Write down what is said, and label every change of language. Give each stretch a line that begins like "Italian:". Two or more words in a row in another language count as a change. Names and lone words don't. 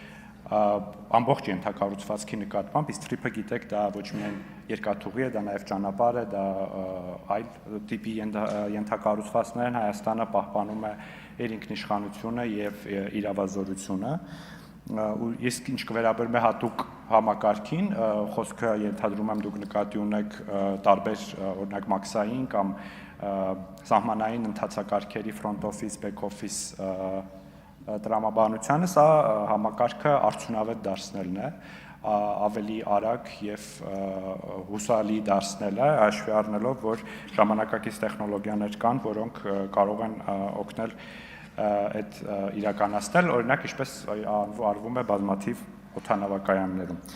Armenian: ամբողջ ենթակառուցվածքի նկատմամբ սթրիփը գիտեք դա ոչ միայն երկաթուղի է, դա նաեւ ճանապարհ է, դա այլ տիպի ենթակառուցվածքներ են, Հայաստանը պահպանում է իր ինքնիշխանությունը եւ իրավազորությունը։ Իսկ ինչ կվերաբերում է հատուկ համակարգին, խոսքը ենթադրում եմ դուք նկատի ունեք տարբեր օրինակ մաքսային կամ սահմանային ընթացակարգերի
English: front office, back office
Armenian: տրամաբանությանը, սա համակարգը արդյունավետ դարձնելն է, ավելի արագ եւ հուսալի դարձնելը, հաշվի առնելով, որ ժամանակակից տեխնոլոգիաներ կան, որոնք կարող են օգնել այդ իրականացնել, օրինակ ինչպես արվում է բազմաթիվ օդանավակայաններում։